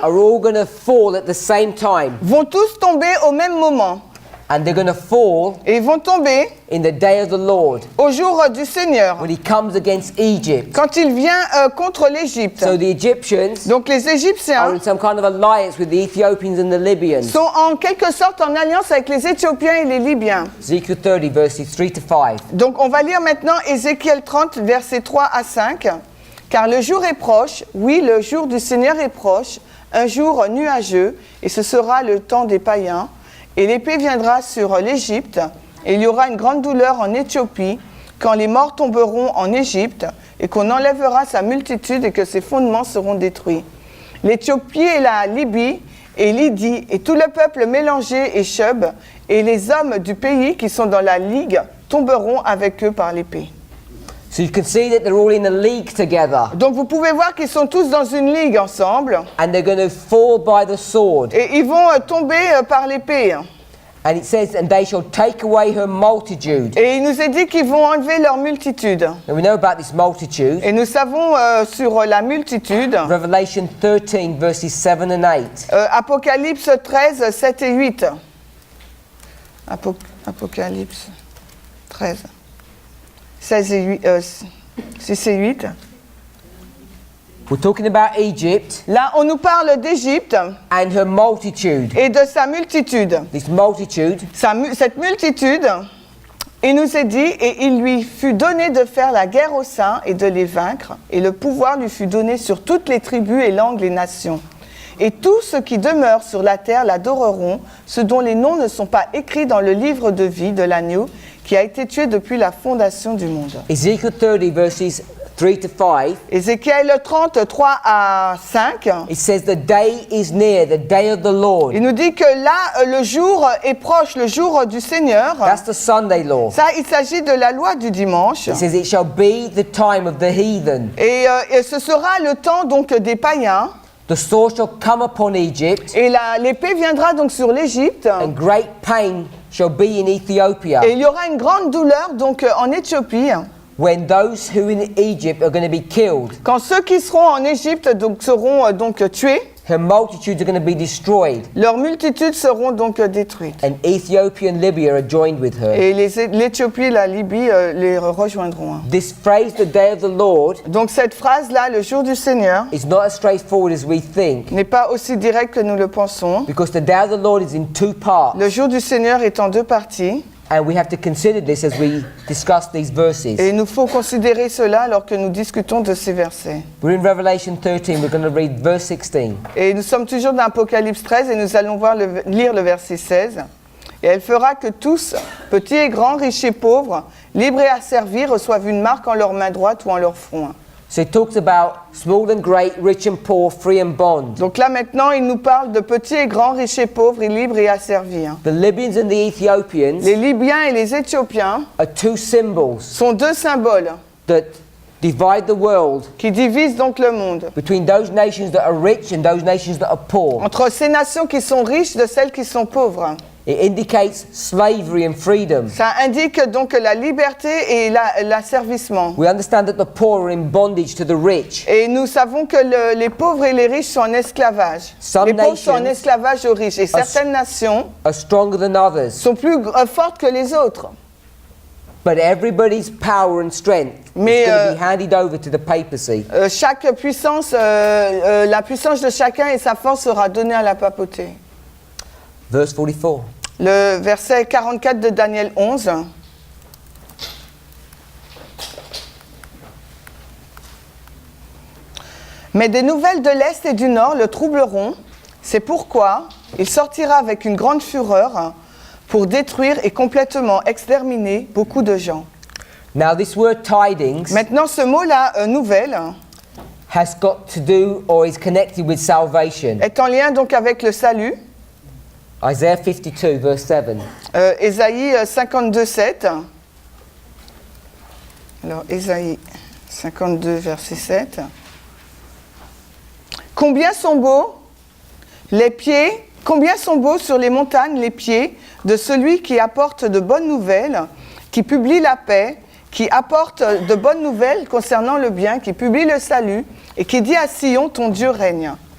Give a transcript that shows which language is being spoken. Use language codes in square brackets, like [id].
[en] are all going to fall at the same time, [fr] vont tous tomber au même moment. [en] and they're going to fall [fr] Et ils vont tomber [en] in the day of the Lord [fr] au jour du Seigneur, [en] when he comes against Egypt. [fr] quand il vient contre l'Égypte. [en] So the Egyptians [fr] Donc les [en] are [fr] Égyptiens [en] in some kind of alliance with the Ethiopians and the Libyans. [fr] sont en quelque sorte en alliance avec les Éthiopiens et les Libyens. [en] Ezekiel 30, verses 3 to 5. [fr] Donc on va lire maintenant Ézéchiel 30, versets 3 à 5. Car le jour est proche, oui, le jour du Seigneur est proche, un jour nuageux, et ce sera le temps des païens. Et l'épée viendra sur l'Égypte, et il y aura une grande douleur en Éthiopie, quand les morts tomberont en Égypte, et qu'on enlèvera sa multitude et que ses fondements seront détruits. L'Éthiopie et la Libye, et Lydie, et tout le peuple mélangé et Chub, et les hommes du pays qui sont dans la ligue, tomberont avec eux par l'épée. [en] So you can see that they're all in a league together, [fr] Donc vous pouvez voir qu'ils sont tous dans une ligue ensemble, [en] and they're going to fall by the sword. [fr] et ils vont tomber par l'épée. [en] And it says, and they shall take away her multitude. [fr] Et il nous est dit qu'ils vont enlever leur multitude. [en] Now we know about this multitude. [fr] Et nous savons sur la multitude, [en] Revelation 13, verses 7 and 8. [fr] Apocalypse 13, 7 et 8. Apocalypse 13, 16 et 8, 6 et 8. [en] We're talking about Egypt [fr] Là, on nous parle d'Égypte [en] and her multitude. [fr] et de sa multitude. [en] This multitude, [fr] Cette multitude, il nous est dit, et il lui fut donné de faire la guerre aux saints et de les vaincre, et le pouvoir lui fut donné sur toutes les tribus et langues et nations. Et tous ceux qui demeurent sur la terre l'adoreront, ceux dont les noms ne sont pas écrits dans le livre de vie de l'agneau, qui a été tué depuis la fondation du monde. [en] Ezekiel 30, verses 3 to 5, [fr] Ézéchiel 30, 3 à 5, [en] it says the day is near, the day of the Lord. [fr] il nous dit que là, le jour est proche, le jour du Seigneur. [en] That's the Sunday law. [fr] Ça, il s'agit de la loi du dimanche. [en] It says it shall be the time of the heathen. [fr] Et ce sera le temps donc des païens. [en] The sword shall come upon Egypt, [fr] Et l'épée viendra donc sur l'Égypte. [en] and great pain shall be in Ethiopia, [fr] Et il y aura une grande douleur donc en Éthiopie. [en] when those who in Egypt are going to be killed. [fr] Quand ceux qui seront en Égypte donc seront donc tués, [en] Her multitudes are going to be destroyed, [fr] leurs multitudes seront donc détruites. [en] and Ethiopia and Libya are joined with her. [fr] Et l'Éthiopie et la Libye les rejoindront. [en] This phrase, the day of the Lord, [fr] Donc cette phrase-là, le jour du Seigneur, [en] is not as straightforward as we think, [fr] n'est pas aussi direct que nous le pensons. [en] because the day of the Lord is in two parts, [fr] Le jour du Seigneur est en deux parties. [en] and we have to consider this as we discuss these verses. [fr] Et il nous faut considérer cela alors que nous discutons de ces versets. [en] We're in Revelation 13, we're going to read verse 16. [fr] Et nous sommes toujours dans Apocalypse 13 et nous allons lire le verset 16. Et elle fera que tous, petits et grands, riches et pauvres, libres et asservis, reçoivent une marque en leur main droite ou en leur front. [en] So it talks about small and great, rich and poor, free and bond. [fr] Donc là maintenant, il nous parle de petits et grands, riches et pauvres, et libres et asservis. [en] The Libyans and the Ethiopians [fr] Les Libyens et les Éthiopiens [en] are two symbols [fr] sont deux symboles [en] that divide the world [fr] qui divisent donc le monde. [en] between those nations that are rich and those nations that are poor. [fr] Entre ces nations qui sont riches de celles qui sont pauvres. [en] It indicates slavery and freedom. [fr] Ça indique donc la liberté et l'asservissement. [en] We understand that the poor are in bondage to the rich. [fr] Et nous savons que les pauvres et les riches sont en esclavage. [en] Some [fr] Les pauvres sont en [en] nations [fr] esclavage aux riches. Et certaines nations [en] Are stronger than others. [fr] sont plus fortes que les autres. [en] But everybody's power and strength [fr] Mais, [en] is going to be handed over to the papacy. [fr] Chaque puissance, la puissance de chacun et sa force sera donnée à la papauté. [en] Verse 44. [fr] Le verset 44 de Daniel 11. Mais des nouvelles de l'Est et du Nord le troubleront. C'est pourquoi il sortira avec une grande fureur pour détruire et complètement exterminer beaucoup de gens. [en] Now this word tidings [fr] Maintenant, ce mot-là, nouvelle, [en] has got to do or is connected with salvation. [fr] est en lien donc avec le salut. [en] Isaiah 52 verse 7. [fr] Ésaïe 52, 7. Alors, Ésaïe 52, verset 7. Combien sont beaux les pieds, combien sont beaux sur les montagnes les pieds de celui qui apporte de bonnes nouvelles, qui publie la paix, qui apporte de bonnes nouvelles concernant le bien, qui publie le salut et qui dit à Sion, ton Dieu règne.